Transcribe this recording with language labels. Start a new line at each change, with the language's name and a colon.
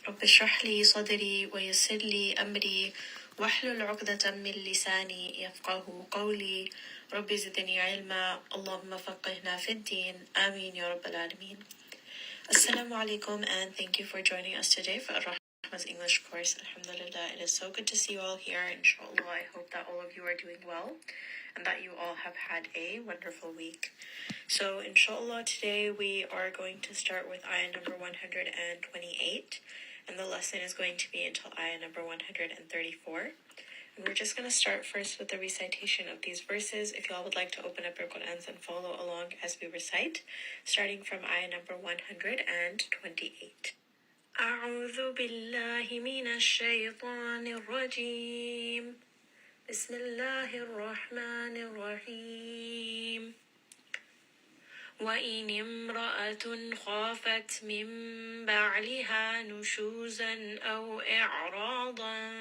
Arabic: رب اشرح لي صدري ويسر لي أمري واحلل عقدة من لساني يفقه قولي رب زدني علما اللهم فقهنا في الدين آمين يا رب العالمين.
English: Assalamualaikum, and thank you for joining us today for Rahma's English course. Alhamdulillah, it is so good to see you all here. Inshallah, I hope that all of you are doing well and that you all have had a wonderful week. So inshallah, today we are going to start with ayah number 128, and the lesson is going to be until ayah number 134. And we're just going to start first with the recitation of these verses. If y'all would like to open up your Qur'ans and follow along as we recite, starting from ayah number 128.
Arabic: أعوذ بالله من الشيطان الرجيم بسم الله الرحمن الرحيم وإن امرأة خافت من بعلها نشوزا أو إعراضا